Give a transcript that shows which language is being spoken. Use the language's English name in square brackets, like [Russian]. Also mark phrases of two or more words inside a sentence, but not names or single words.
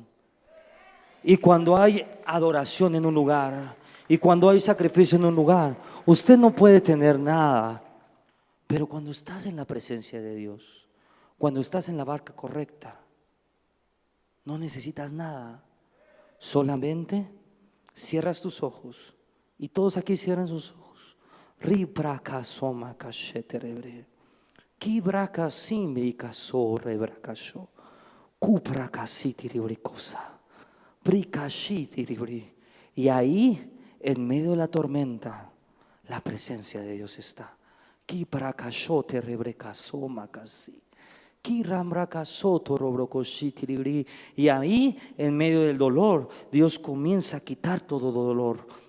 [Spanish] Y cuando hay adoración en un lugar, y cuando hay sacrificio en un lugar, usted no puede tener nada, Pero cuando estás en la presencia de Dios, cuando estás en la barca correcta, no necesitas nada. Solamente cierras tus ojos. Y todos aquí cierran sus ojos. Ribraka soma kasheterebre. Kibraka simbrika so rebrakasho. Kubraka sitiribrikosa. Brikashitiribri. Y ahí, en medio de la tormenta, la presencia de Dios está. Kibrakashote rebrekasoma kasi. Y ahí, en medio del dolor, Dios comienza a quitar todo dolor.